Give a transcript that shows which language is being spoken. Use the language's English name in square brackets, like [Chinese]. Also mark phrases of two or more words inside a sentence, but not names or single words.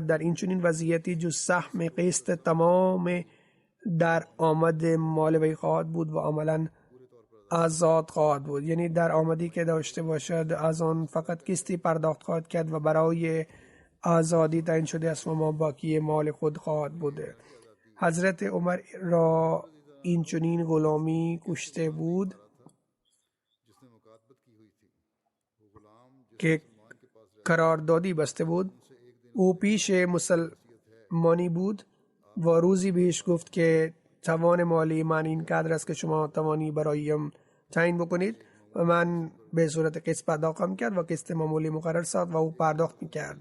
[Persian] در این چنین وضعیتی جز سهم قسط تمام در آمد مال وی خواهد بود و عملا آزاد خواهد بود، یعنی در آمدی که داشته باشد از آن فقط قسطی پرداخت خواهد کرد و برای آزادی تعیین شده است و ما باقی مال خود خواهد بود. حضرت عمر را این چنین غلامی کشته بود [Urdu] جس نے مکاتبت کی ہوئی تھی، وہ غلام [Persian] که قراردادی بسته بود. او پیش مسلمانی بود و روزی بهش گفت که توان مالی من این قدر است که شما توانی برایم تعیین بکنید و من به صورت قسط پرداختم کرد و قسط معمولی مقرر ساخت و او پرداخت میکرد.